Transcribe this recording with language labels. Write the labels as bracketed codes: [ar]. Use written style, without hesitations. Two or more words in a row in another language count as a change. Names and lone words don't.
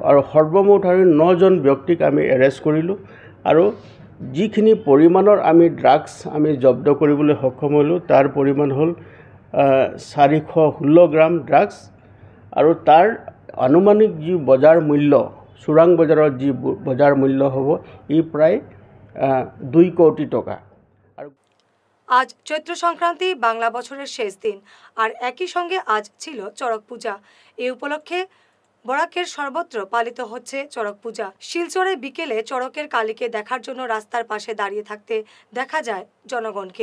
[as] আৰু সৰ্বমুঠ আৰু 9জন ব্যক্তিক আমি এৰেষ্ট কৰিলোঁ। আৰু যিখিনি পৰিমাণৰ আমি ড্ৰাগছ আমি জব্দ কৰিবলৈ সক্ষম হ'লোঁ তাৰ পৰিমাণ হ'ল 416 গ্ৰাম ড্ৰাগছ। আৰু তাৰ আনুমানিক যি বজাৰ মূল্য চোৰাং বজাৰত যি বজাৰ মূল্য হ'ব ই প্ৰায় 2 কোটি টাকা। [bn] আজ চৈত্র সংক্রান্তি বাংলা বছরের শেষ দিন আর একই সঙ্গে আজ ছিল চড়ক পূজা। এই উপলক্ষে বরাকের সর্বত্র পালিত হচ্ছে চড়ক পূজা। শিলচরে বিকেলে চড়কের কালীকে দেখার জন্য রাস্তার পাশে দাঁড়িয়ে থাকতে দেখা যায় জনগণকে।